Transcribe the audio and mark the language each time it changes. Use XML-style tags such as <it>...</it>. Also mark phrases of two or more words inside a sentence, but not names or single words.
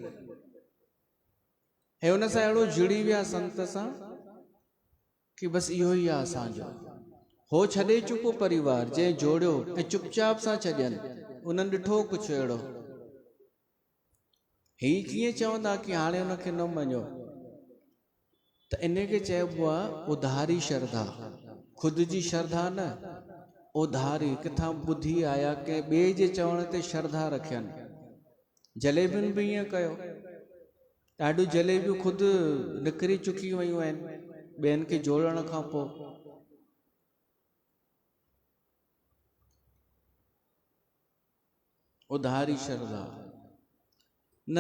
<sd>ऐं उन सां अहिड़ो जुड़ी विया संत सां कि बसि इहो ई आहे असांजो। हो छॾे चुको परिवार, जंहिं जोड़ियो ऐं चुपचाप सां छॾियनि। उन्हनि ॾिठो कुझु अहिड़ो, ही कीअं चवंदा कि हाणे उनखे न मञो? त इन खे चइबो आहे उधारी श्रद्धा। ख़ुदि जी श्रद्धा न, उधारी। किथां ॿुधी आया के ॿिए जे चवण ते श्रद्धा रखियनि। जलेबियुनि बि ईअं कयो। ॾाढियूं जलेबियूं ख़ुदि निकिरी चुकी वियूं आहिनि ॿियनि खे जोड़ण खां पोइ। उधारी श्रद्धा न।</sd>